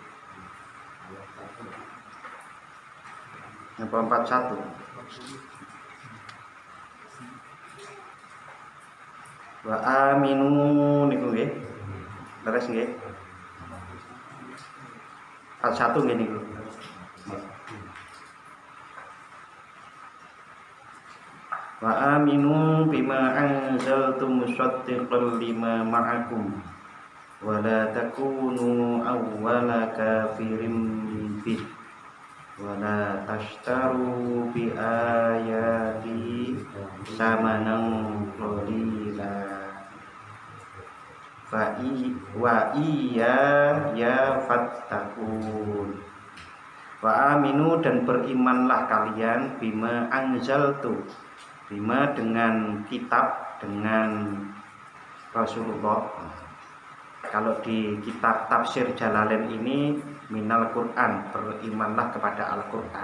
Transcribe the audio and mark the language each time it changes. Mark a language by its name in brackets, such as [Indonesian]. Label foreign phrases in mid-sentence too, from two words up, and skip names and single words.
[Javanese] Apa 41? [Arabic] وآمنوا [Javanese] niku nggih. Leres nggih. 41 nggih niku. [Arabic] وآمنوا بما أنزلت مصدقا لما معكم ولا تكونوا أول كافر به ولا تشتروا بآياتي ثمنا قليلا وإياي فاتقون. وآمنوا [Indonesian] dan berimanlah kalian [Arabic] بما أنزلت, [Indonesian] bima dengan kitab, dengan Rasulullah. Kalau di kitab tafsir Jalalain ini [Arabic] من القرآن, [Indonesian] berimanlah kepada Al-Quran.